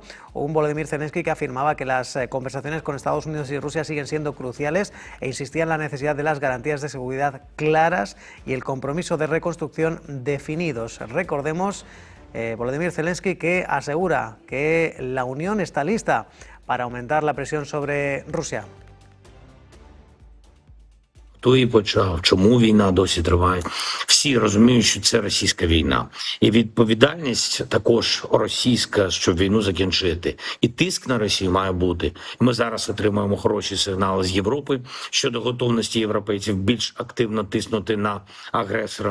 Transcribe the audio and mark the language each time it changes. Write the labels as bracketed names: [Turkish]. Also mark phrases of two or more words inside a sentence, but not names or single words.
[Spanish] Un Volodymyr Zelensky que afirmaba que las conversaciones con Estados Unidos y Rusia siguen siendo cruciales e insistía en la necesidad de las garantías de seguridad claras y el compromiso de reconstrucción definidos. Recordemos, Volodymyr Zelensky que asegura que la Unión está lista para aumentar la presión sobre Rusia. [Ukrainian] Хто і почав, чому війна досі триває. Всі розуміють, що це російська війна. І відповідальність також російська, щоб війну закінчити. І тиск на Росію має бути. Ми зараз отримуємо хороші сигнали з Європи щодо готовності європейців більш активно тиснути на агресора.